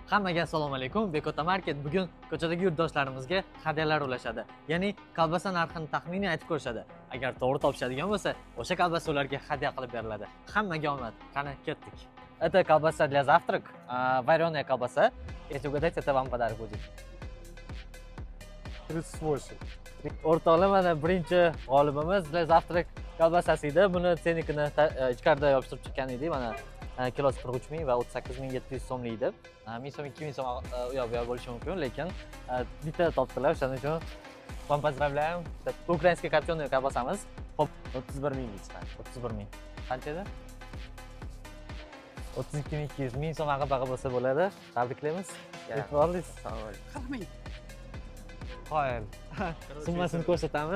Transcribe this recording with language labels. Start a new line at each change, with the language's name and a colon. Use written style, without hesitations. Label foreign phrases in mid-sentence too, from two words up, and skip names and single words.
Uzbek: Hammaga assalomu alaykum. Bekota Market bugun ko'chadagi yurtdoshlarimizga hadyalar ulashadi. Ya'ni kolbasa narxini taxminiy aytib ko'rishadi. Agar to'g'ri topishadigan bo'lsa, o'sha kolbasa ularga hadya qilib beriladi. Hammaga omad. Qani ketdik.
Russian: Это колбаса для завтрак, вареная колбаса. Если угадать, это вам подарок будет. 38.
Uzbek: O'rtoqlar, mana birinchi g'olibimiz
Russian: для завтрак
Uzbek: kolbasasi edi. Buni senikini ichkarida yopishtirib chiqqan edik. Mana kilosi 43 ming va 38.700 so'mlik edi. 1000 so'm, 2000 so'm u yoq bu yoq bo'lishi mumkin, lekin bitta topdilar. Shuning uchun
Russian: вам поздравляем. украинский копчёный
Uzbek: kolbasamiz. Xo'p, 31 mingga chiqadi. 31 ming. Qancha edi? 32.200 ming so'm aqib bo'lsa bo'ladi. Tabriklaymiz. E'tiborlisiz. Qaramang. Qoyil. Summasini ko'rsatamiz.